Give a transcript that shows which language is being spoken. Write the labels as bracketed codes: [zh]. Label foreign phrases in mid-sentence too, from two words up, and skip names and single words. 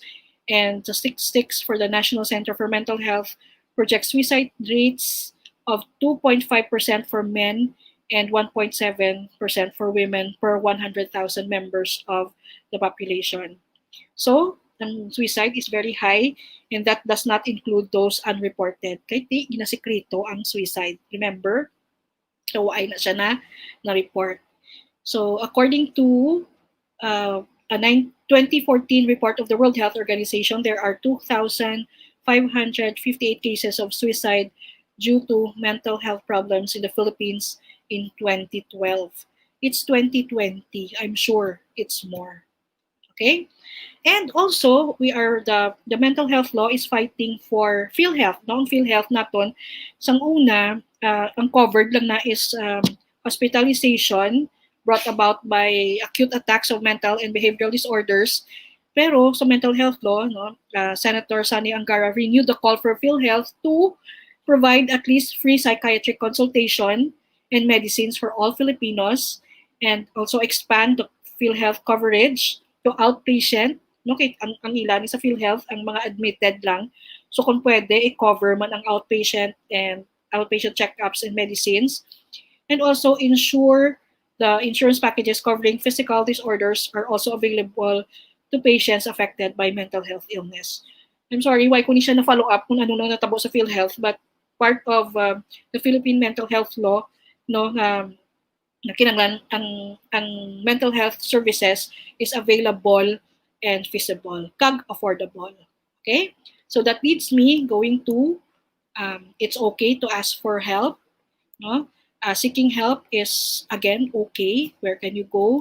[en] And the statistics for the National Center for Mental Health projects suicide rates of 2.5% for men and 1.7% for women per 100,000 members of the population. So, ang suicide is very high, and that does not include those unreported. [hil] Kaya di ginasekreto ang suicide. Remember? So, ay na siya na report. [en] So, according to a 2014 report of the World Health Organization, there are 2,558 cases of suicide due to mental health problems in the Philippines in 2012. It's 2020. I'm sure it's more. Okay? And also, we are the mental health law is fighting for PhilHealth. [hil] No? Ang PhilHealth naton, sang una, ang covered lang na [en] is hospitalization brought about by acute attacks of mental and behavioral disorders. [hil] Pero sa [en] mental health law, no, Senator Sani Angara renewed the call for PhilHealth to provide at least free psychiatric consultation and medicines for all Filipinos, and also expand the PhilHealth coverage to outpatient. [hil] No, ang ilan sa PhilHealth, ang mga admitted lang. So kung pwede, i-cover man ang outpatient [en] and outpatient checkups and medicines. And also ensure the insurance packages covering physical disorders are also available to patients affected by mental health illness. I'm sorry, [hil] why ko ni siya na-follow up kung ano nang natabo sa PhilHealth, [en] but part of the Philippine mental health law, [hil] no, na kinanglan ang [en] mental health services is available and feasible, kag affordable. Okay? So that leads me going to it's okay to ask for help. No? Seeking help is, again, okay. Where can you go?